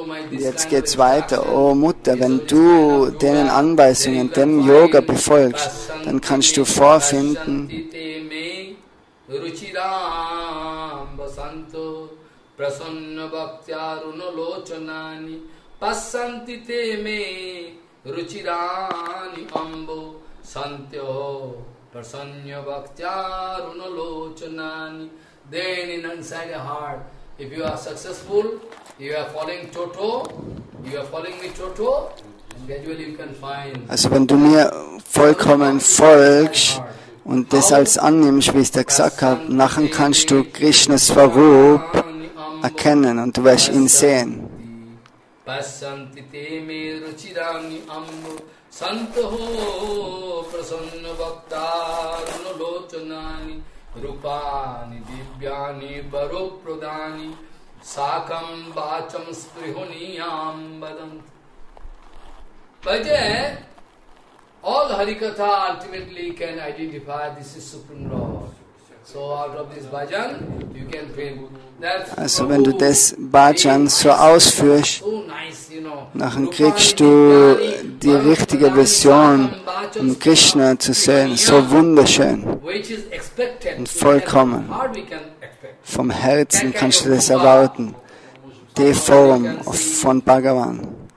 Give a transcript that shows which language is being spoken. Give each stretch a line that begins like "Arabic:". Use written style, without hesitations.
German: Jetzt geht's weiter. Oh Mutter, wenn du den Anweisungen, dem Yoga befolgst, dann kannst du vorfinden,
English: then inside your heart, if you are successful, you are following Toto, you are following me Toto, and gradually you can find.
German: Also wenn du mir vollkommen folgst, und das als annimmst, wie ich dir gesagt habe, nachher kannst du Krishnas Swarup erkennen und du wirst ihn sehen.
English: All Harikatha ultimately can identify this is Supreme Lord. So out of this bhajan, you can feel that.
German: Also wenn du das Bhajan so ausführst, nachher kriegst du die richtige Vision, um Krishna zu sehen, so wunderschön und vollkommen. Vom Herzen kannst du das erwarten. Die Form von Bhagavan.